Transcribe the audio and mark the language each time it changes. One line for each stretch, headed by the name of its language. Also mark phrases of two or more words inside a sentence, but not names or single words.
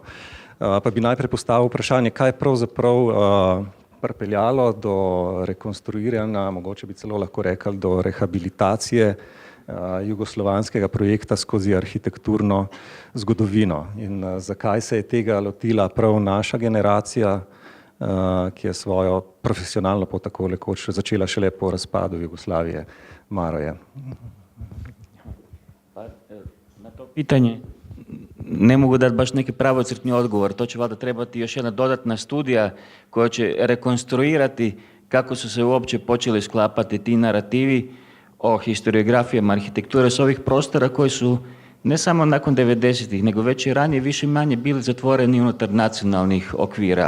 Slovenian: Pa bi najprej postavil vprašanje, kaj je pravzaprav pripeljalo do rekonstruiranja, mogoče bi celo lahko rekli do rehabilitacije jugoslovanskega projekta skozi arhitekturno zgodovino. In zakaj se je tega lotila prav naša generacija, ki je svojo profesionalno pot tako rekoč začela šele po razpadu Jugoslavije. Maroje.
Croatian: Na to pitanje ne mogu dati baš neki pravocrtni odgovor. To će valjda trebati još jedna dodatna studija koja će rekonstruirati kako su se uopće počeli sklapati ti narativi o historiografijama arhitekture s ovih prostora koji su ne samo nakon 90-ih, nego već i ranije više manje bili zatvoreni unutar nacionalnih okvira.